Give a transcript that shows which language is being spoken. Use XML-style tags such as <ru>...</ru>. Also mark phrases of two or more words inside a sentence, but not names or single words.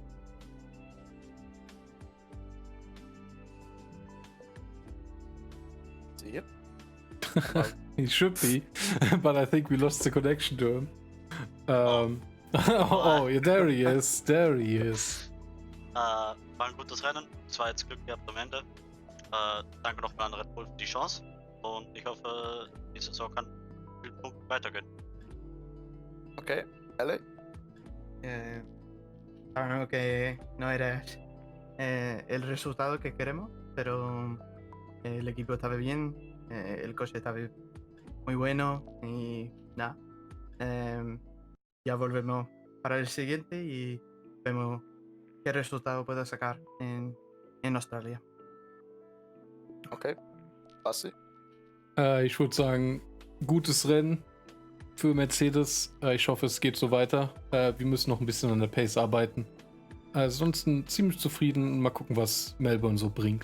<en>See you. He should be, but I think we lost the connection to him. Oh, yeah, there he is. There he is.</en> <de>War ein gutes Rennen. Zwar jetzt Glück gehabt am Ende. Danke nochmal an Red Bull für die Chance. Und ich hoffe, die Saison kann viel Punkte weitergehen.</de> <es>Okay, Ale. Sabemos que no era el resultado que queremos, pero el equipo estaba bien, el coche estaba muy bueno y nada. Ya volvemos para el siguiente y vemos qué resultado puedo sacar en Australia.</es> <de>Okay, Basti. Ich würde sagen, gutes Rennen für Mercedes. Ich hoffe, es geht so weiter. Wir müssen noch ein bisschen an der Pace arbeiten. Ansonsten ziemlich zufrieden. Mal gucken, was Melbourne so bringt.</de>